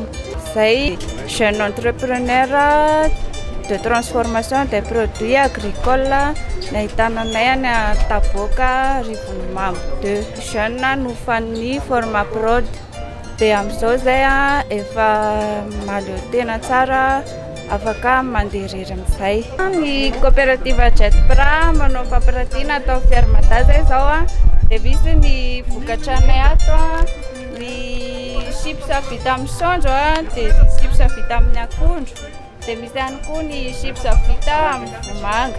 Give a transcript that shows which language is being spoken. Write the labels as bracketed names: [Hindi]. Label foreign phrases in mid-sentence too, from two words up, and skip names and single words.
[Malagasy] Zay [French] jeune entrepreneur de transformation des produits agricoles [Malagasy] nahitana anay any Taboka Rivonimamy. De jeune nofan'ny Formaprod de amin'izao zay efa maleo tena tsara afaka manderery amin'izay. Ny coopérative Jetpra manao fampiratiana atao Fermada zay zao de misy ny vokatranay ato ny chips vita amin'ny saondro de chips vita amin'ny akondro de misy ihany koa ny chips vita amin'ny vomanga.